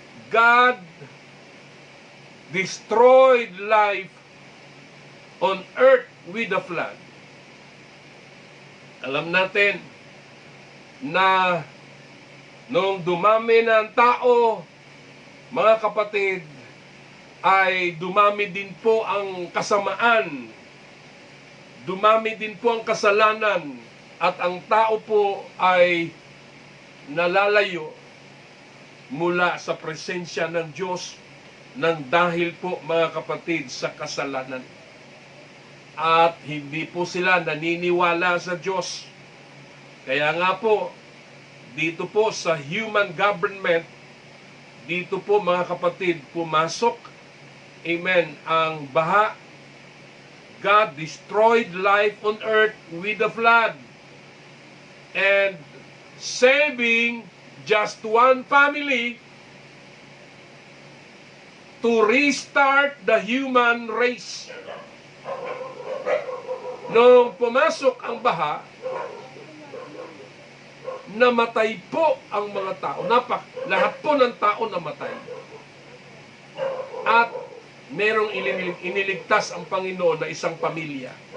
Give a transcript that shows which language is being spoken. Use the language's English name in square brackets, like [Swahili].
[English] God destroyed life on earth with a flood. [Filipino] Alam natin na nung dumami na ang tao, mga kapatid, ay dumami din po ang kasamaan. Dumami din po ang kasalanan. At ang tao po ay nalalayo mula sa presensya ng Diyos nang dahil po, mga kapatid, sa kasalanan. At hindi po sila naniniwala sa Diyos. Kaya nga po, dito po sa human government, dito po, mga kapatid, pumasok, amen, ang baha. [English] God destroyed life on earth with a flood. And saving just one family to restart the human race. [Filipino] Nung pumasok ang baha, namatay po ang mga tao. Lahat po ng tao namatay. At merong iniligtas ang Panginoon na isang pamilya.